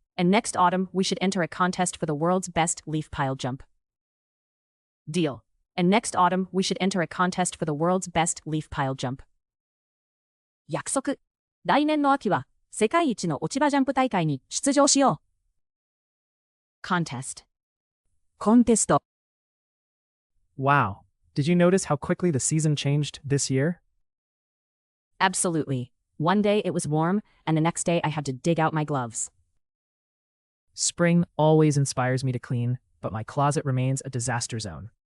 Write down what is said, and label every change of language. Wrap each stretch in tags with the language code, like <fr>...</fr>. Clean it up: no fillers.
<en>And next autumn, we should enter a contest for the world's best leaf pile jump. Deal. And next autumn, we should enter a contest for the world's best leaf pile jump.</en> <ja>約束。来年の秋は世界一の落ち葉ジャンプ大会に出場しよう。</ja> <en>contest コンテスト Wow. Did you notice how quickly the season changed this year? Absolutely. One day it was warm, and the next day I had to dig out my gloves. Spring always inspires me to clean, but my closet remains a disaster zone.</en>